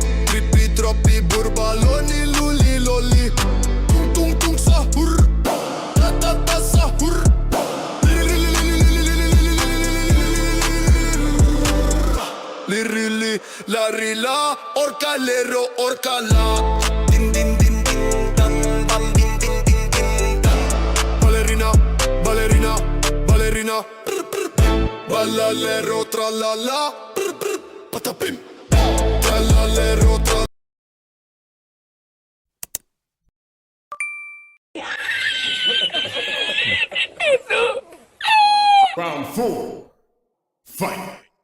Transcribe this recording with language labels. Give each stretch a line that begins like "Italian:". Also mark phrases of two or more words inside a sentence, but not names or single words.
English: Trippi troppi burbaloni, luli loli. Tung tung tung sahur. Ta ta ta sahur. Lirili, la rila, orcalero, orcala. Din din din din dan, bam din din din din dan. Ballerina, ballerina, ballerina. Ballalero, tralala. Patapim. Trallalero, tralala. Round four. Fight.